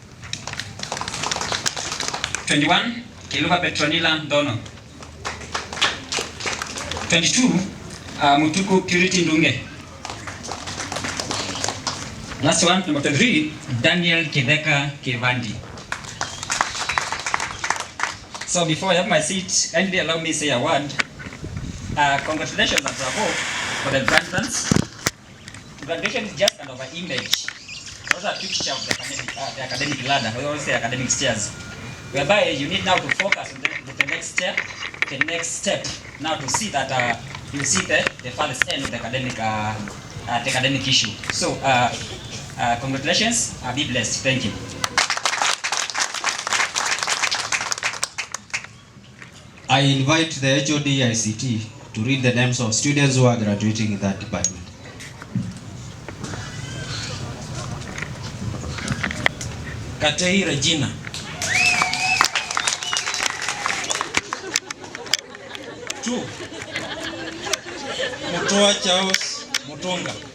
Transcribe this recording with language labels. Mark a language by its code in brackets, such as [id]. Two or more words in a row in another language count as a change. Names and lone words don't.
[en] 21, Kiluba Petronila Dono. 22, Mutuku Purity Ndunge. Last one, number 23, Daniel Kideka Kivandi. So before I have my seat, kindly allow me to say a word. Congratulations and bravo for the graduates. Graduation is just kind of an image. Those are a picture of the academic ladder. We always say academic stairs. Whereby you need now to focus on the next next step now to see that you see the farthest end of the academic issue. So congratulations, be blessed. Thank you. I invite the HOD ICT to read the names of students who are graduating in that department. Katei Regina. Two. Mutoa Charles Mutonga.